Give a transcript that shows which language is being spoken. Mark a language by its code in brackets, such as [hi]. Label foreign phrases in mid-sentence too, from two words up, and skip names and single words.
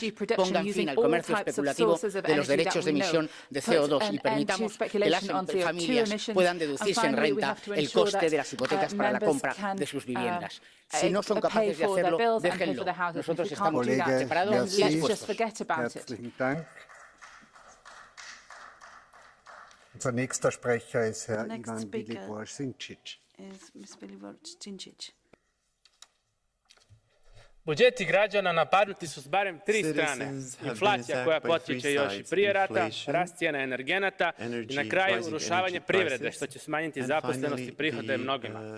[es] Pongan fin al comercio especulativo de los derechos de emisión de CO2 y permitamos que las familias puedan deducirse en renta el coste de las hipotecas para la compra de sus viviendas. Si no son capaces de hacerlo, déjenlo. Nosotros estamos preparados y dispuestos. [de] Herzlichen Dank. Unser nächster Sprecher ist Herr Ivan Vilibor-Sinčić. [hr] Budžeti građana napadnuti su s barem tri strane. Inflacija koja potječe još i prije rata, rast cijena energenata i na kraju urušavanje privrede, što će smanjiti zaposlenost i prihode mnogima.